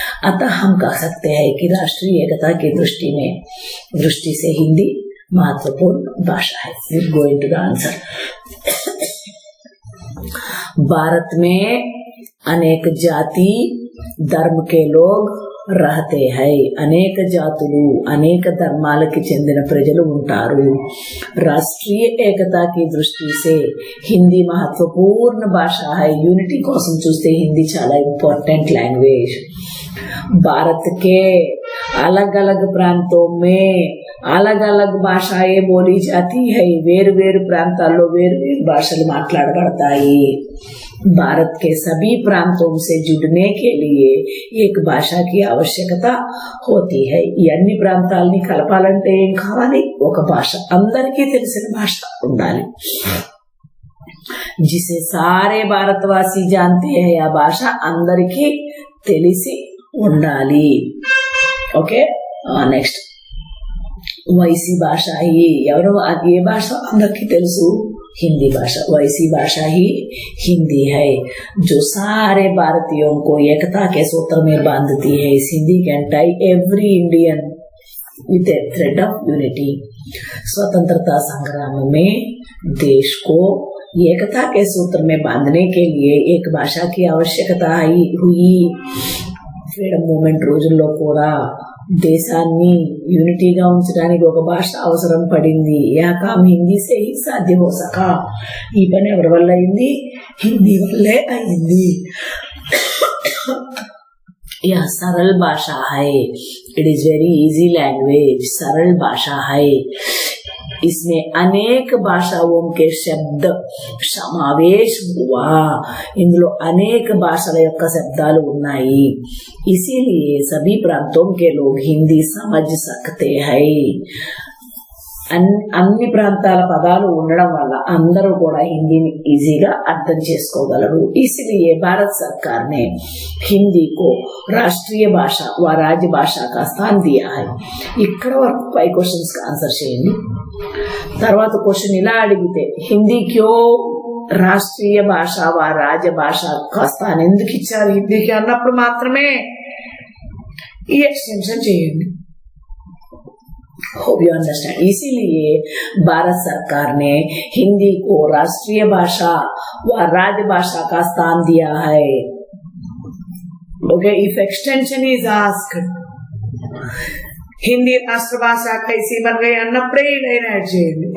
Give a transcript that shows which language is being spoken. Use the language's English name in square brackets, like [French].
[Hindi] अतः हम कह सकते हैं कि राष्ट्रीय एकता की दृष्टि से हिंदी महत्वपूर्ण भाषा है. [English] Going to the answer. [Hindi] Bharat में अनेक जाति धर्म के लोग रहते हैं. [Telugu] అనేక జాతులు అనేక ధర్మాలకి చెందిన ప్రజలు ఉంటారు. [Hindi] రాష్ట్రీయ ఏకతా की दृष्टि से हिंदी महत्वपूर्ण भाषा है. [Telugu] यूनिटी కోసం చూస్తే హిందీ చాలా ఇంపార్టెంట్ లాంగ్వేజ్. [Hindi] भारत के अलग अलग प्रांतों में अलग अलग భాషాయే बोली जाती है. [Telugu] వేరు వేరు ప్రాంతాల్లో వేరు వేరు భాషలు మాట్లాడబడతాయి. [Hindi] भारत के सभी प्रांतों से जुड़ने के लिए एक भाषा की आवश्यकता होती है. [Telugu] ఈ అన్ని ప్రాంతాలని కలపాలంటే ఏం కావాలి? ఒక భాష, అందరికీ తెలిసిన భాష ఉండాలి. [Hindi] जिसे सारे भारतवासी जानते हैं, [Telugu] ఆ భాష అందరికీ తెలిసి ఉండాలి. ఓకే, నెక్స్ట్ వైసీ భాష ही ఎవరు? ఏ భాష అందరికీ తెలుసు? [Hindi] हिंदी भाषा. वैसी भाषा ही हिंदी है जो सारे भारतीयों को एकता के सूत्र में बांधती है. [English] Hindi can tie every Indian with a thread of unity. [Hindi] स्वतंत्रता संग्राम में देश को एकता के सूत्र में बांधने के लिए एक भाषा की आवश्यकता हुई. [Telugu] ఫ్రీడమ్ మూమెంట్ రోజుల్లో కూడా దేశాన్ని యూనిటీగా ఉంచడానికి ఒక భాష అవసరం పడింది. [Hindi] Yeah com Hindi say he సాధ్య హో సకా. [Telugu] ఈ పని ఎవరి వల్ల అయింది? హిందీ వల్లే అయింది. [Hindi] यह सरल भाषा है. [English] It is very easy language. [Hindi] सरल भाषा है. इसमें अनेक भाषाओं के शब्द समावेश हुआ. [Telugu] ఇందులో అనేక భాషల యొక్క శబ్దాలు ఉన్నాయి. [Hindi] इसीलिए सभी प्रांतों के लोग हिंदी समझ सकते हैं. [Telugu] అన్ని ప్రాంతాల పదాలు ఉండడం వల్ల అందరూ కూడా హిందీని ఈజీగా అర్థం చేసుకోగలరు. [Hindi] इसलिए भारत सरकार ने हिंदी को राष्ट्रीय भाषा व राज्य भाषा का स्थान दिया है. [Telugu] ఇక్కడ వరకు 5 క్వశ్చన్స్ కి ఆన్సర్ చేయండి. తర్వాత క్వశ్చన్ ఇలా అడిగితే [Hindi] హిందీ క్యో రాష్ట్రీయ భాష వ రాజ్య భాష का स्थान [Telugu] ఎందుకు ఇచ్చారు హిందీకి అన్నప్పుడు మాత్రమే ఈ ఎక్స్టెన్షన్ చేయండి. [English] Hope you understand. [Hindi] इसीलिए भारत सरकार ने हिंदी को राष्ट्रीय भाषा व राज्य भाषा का स्थान दिया है. [English] Okay, if extension is asked, [Hindi] Hindi राष्ट्र भाषा कैसी बन गई [English] अन्नपड़े line add చేయండి.